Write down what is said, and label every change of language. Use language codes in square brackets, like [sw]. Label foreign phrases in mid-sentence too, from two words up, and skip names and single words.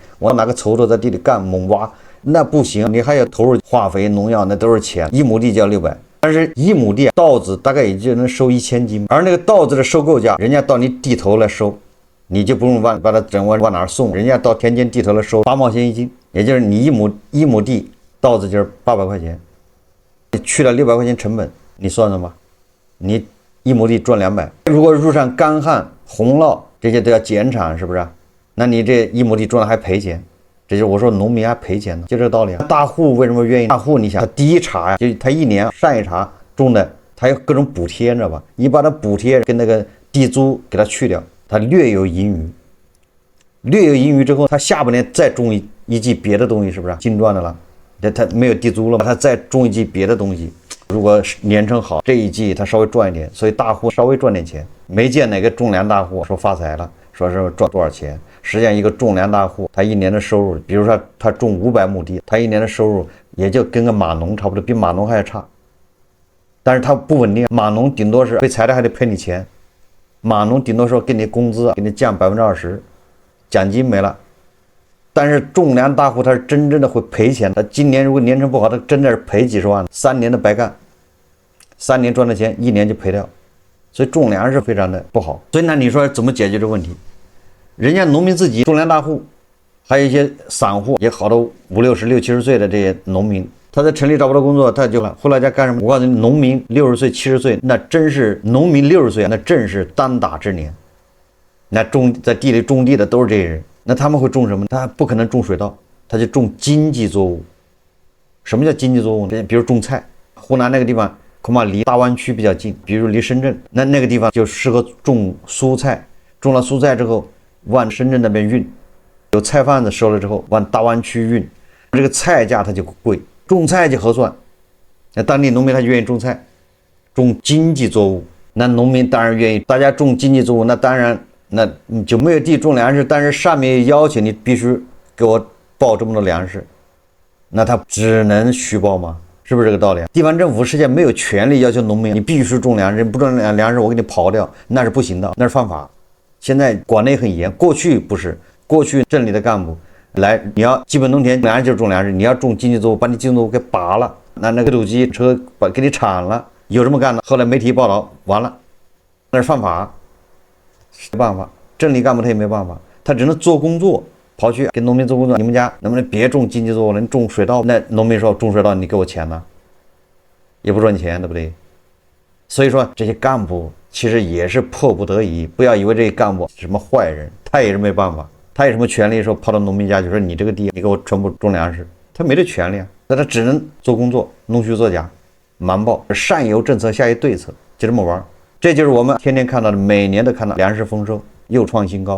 [zh] 我拿個鋤頭在地裡幹猛挖，那不行，你還要投入化肥、農藥，那都是錢。1畝地就要600，但是1畝地稻子大概也就能收1000斤，而那個稻子的收購價，人家到你地頭來收，你就不用把它整往哪兒送，人家到田間地頭來收8毛錢一斤，也就是你一畝地稻子就是800塊錢。去了600塊錢成本，你算算吧，你1畝地賺200。如果遇上乾旱、洪澇這些都要減產，是不是？那你這1畝地賺了還賠錢，這就是我說農民還賠錢呢，就這個道理啊。大戶為什麼願意？大戶你想，他第一茬呀，就他一年上一茬種的，他有各種補貼，你知道吧？你把它補貼跟那個地租給他去掉，他略有盈餘。略有盈余之後，他下半年再種一季別的東西，是不是金賺的了？他沒有地租了嘛，他再種一季別的東西，如果年成好，這一季他稍微賺一點，所以大戶稍微賺點錢。沒見哪個種糧大戶說發財了，說是賺多少錢。實際上一個種糧大戶，他一年的收入，比如說他種500畝地，他一年的收入也就跟個碼農差不多，比碼農還要差。但是他不穩定，碼農頂多是被裁了還得賠你錢，碼農頂多說給你工資給你降20%，獎金沒了。但是種糧大戶他是真正的會賠錢，他今年如果年成不好，他真的是賠幾十萬，3年的白幹，3年賺的錢1年就賠掉，所以種糧是非常的不好。所以那你說怎麼解決這個問題？人家農民自己，種糧大戶，還有一些散戶，也好多50、60、70歲的這些農民，他在城裡找不到工作，他就回來家幹什麼？我告訴你，農民60歲、70歲，那真是農民60歲，那正是當打之年。那在地裡種地的都是這些人。那他們會種什麼？他不可能種水稻，他就種經濟作物。什麼叫經濟作物呢？比如種菜，湖南那個地方恐怕離大灣區比較近，比如離深圳，那個地方就適合種蔬菜。種了蔬菜之後，往深圳那邊運，有菜販子收了之後，往大灣區運，這個菜價它就貴，種菜就合算。那當地農民他就願意種菜，種經濟作物。那農民當然願意，大家種經濟作物，那當然。那你就沒有地種糧食，但是上面要求你必須給我報這麼多糧食，那他只能虛報嗎？是不是這個道理？地方政府实际上沒有權利要求農民你必須種糧食，不种糧食我給你刨掉，那是不行的，那是犯法。現在管得很嚴，过去不是，过去镇里的幹部來，你要基本農田糧食就是種糧食，你要種经济作物，把你经济作物給拔了，那個土機車給你鏟了，有這麼幹的。後來媒體報道完了，那是犯法，沒辦法，鎮里幹部他也沒辦法，他只能做工作。跑去給農民做工作，你們家能不能別種經濟作物了？你種水稻，那農民說種水稻你給我錢呢，也不賺錢，對不對？所以說這些幹部其實也是迫不得已，不要以為這些幹部是什麼壞人，他也是沒辦法，他有什麼權利說跑到農民家就說你這個地你給我全部種糧食，他沒這權利啊，那他只能做工作，弄虛作假，瞞報，上有政策下有對策，就這麼玩。這就是我們天天看到的，每年都看到糧食豐收又創新高。